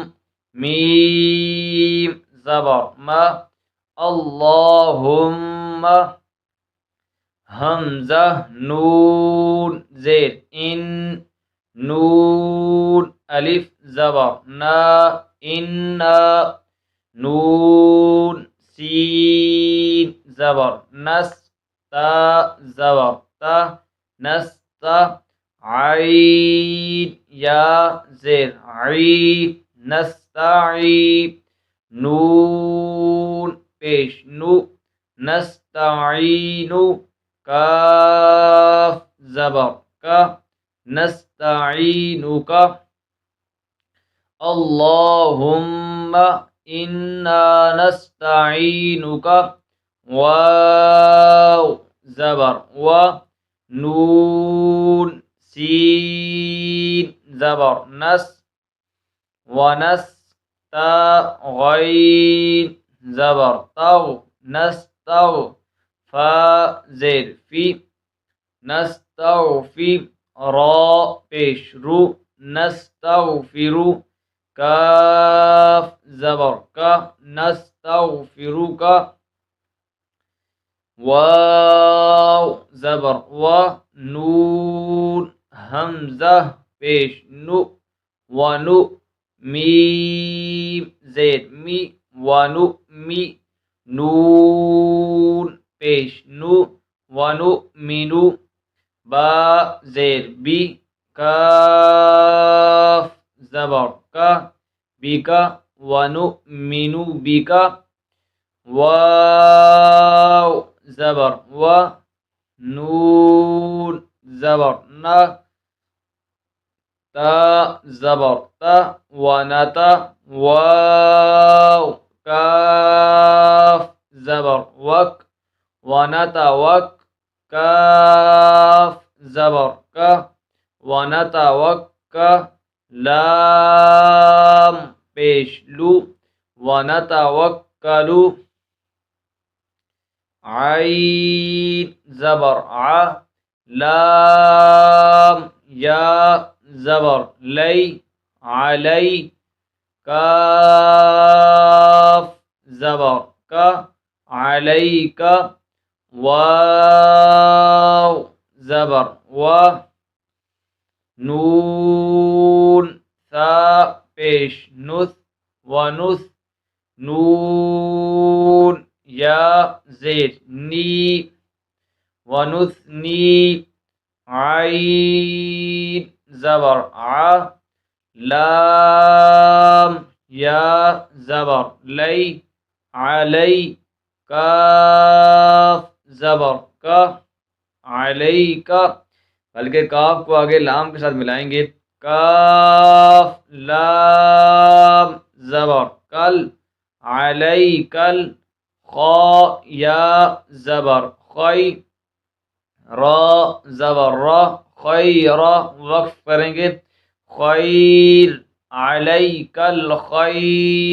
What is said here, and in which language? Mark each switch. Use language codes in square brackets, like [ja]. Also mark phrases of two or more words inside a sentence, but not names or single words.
[ur] میم زبر ما، اللہم حمزہ نون زیر ان، نون الف زبر نا انا، نون سین زبر نس تا زبر تا نستا، عین یا زیر عی نستعی، نون پیش نو نستعین، کاف زبر کا نستعینک، [ar] اللہم انا نستعینک، [ur] واو زبر و، نون سین زبر نس، ونس تا غین زبر تغ نستغ، فا زیر فی نستغفی، را پیش رو نستغفرو، کاف زبر کا نستغفرک، واو زبر و، نون حمزہ پیش نو ونو، میم زیر می ونو می، نون پیش نو ونو مینو، با زیر بی، کاف زبر کا بی کا، ونو مینو بی کا، واو زبر و، نون زبر نا، تا زبر تا ونتا، واو کاف زبر وک ونتا وک، کاف زبر کا ونتا وک، لام پیش لو ونتا وکلو، عین زبر ع، لام یا زبر لی علی، کاف زبر کا علیک، واو زبر و، نون ثا پیش نث ونث، نون یا زیر نی ونثنی، عین زبر ع، لام یا زبر لی علی، کاف زبر کا علیک، بلکہ کاف کو آگے لام کے ساتھ ملائیں گے، کاف لام زبر کل، علی کل، خا یا زبر خی، را زبر را، خیر وقف کریں گے، خیر علیک الخیر۔